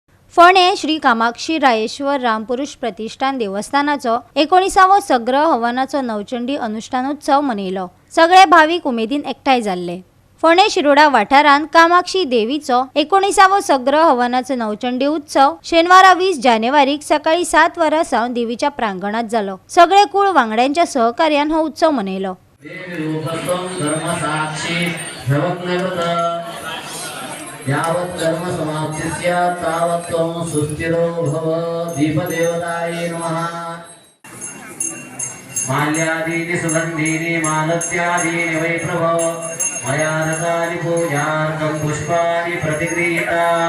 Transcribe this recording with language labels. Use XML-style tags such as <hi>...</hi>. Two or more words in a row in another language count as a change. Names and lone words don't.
<kok>फोंडे श्री कामाक्षी रायेश्वर रामपुरुष प्रतिष्ठान देवस्थानाचो 19वा सग्रह हवनाचो नवचंडी अनुष्ठानोत्सव मनयलो। सगळे भाविक उमेदीन एकठांय जाल्ले। फोंडे शिरोडा वाठारांत कामाक्षी देवीचो 19वा सग्रह हवनाचो नवचंडी उत्सव शेनवारा 20 जानेवारीक सकाळी 7 वरां सावन देवीच्या प्रांगणात जालो। सगळे कुळ वांगड्यांच्या सहकार्यान हो उत्सव मनयलो।</kok> <sa>यावत् कर्म समाप्तिस्य तावत् त्वं सुस्थिरो भव। दीपदेवतायै नमः। माल्यादीनि सुगन्धीनि मालत्यादीनि वै प्रभो मया रतानि पूजार्थं पुष्पाणि प्रतिगृहीतां।</sa>